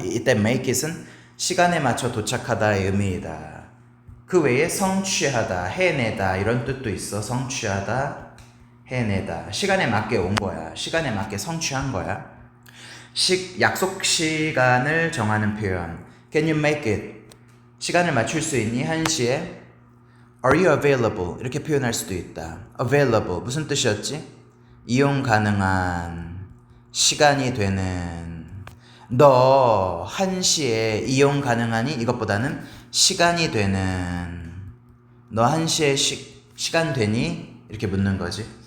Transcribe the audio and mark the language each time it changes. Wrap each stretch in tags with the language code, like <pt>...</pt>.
<ko>이때 make it은 시간에 맞춰 도착하다의 의미이다. 그 외에 성취하다, 해내다 이런 뜻도 있어. 성취하다, 해내다. 시간에 맞게 온 거야. 시간에 맞게 성취한 거야. 약속 시간을 정하는 표현.</ko> <en>Can you make it?</en> <ko>시간을 맞출 수 있니? 1시에</ko> <en>Are you available?</en> <ko>이렇게 표현할 수도 있다. Available 무슨 뜻이었지? 이용 가능한, 시간이 되는. 너 1시에 이용 가능하니? 이것보다는 시간이 되는. 너 1시에 시간 되니? 이렇게 묻는 거지.</ko>